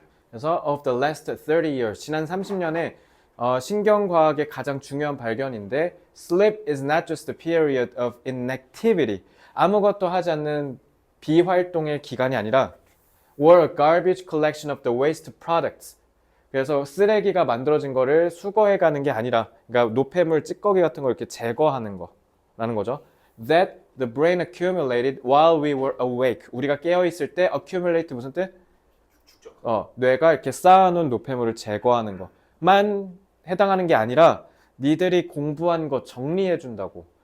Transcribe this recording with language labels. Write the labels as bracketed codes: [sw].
[ko] 그래서 [en] of the last 30 years. [ko] 지난 30년에 신경과학의 가장 중요한 발견인데 [en] sleep is not just a period of inactivity. [ko] 아무것도 하지 않는 비활동의 기간이 아니라 [en] or a garbage collection of the waste products. [ko] 그래서 쓰레기가 만들어진 거를 수거해 가는 게 아니라 그러니까 노폐물, 찌꺼기 같은 걸 이렇게 제거하는 거라는 거죠. [en] That the brain accumulated while we were awake. [ko] 우리가 깨어 있을 때 accumulate 무슨 뜻? 축적. 뇌가 이렇게 쌓아놓은 노폐물을 제거하는 것만 해당하는 게 아니라 니들이 공부한 거 정리해 준다고.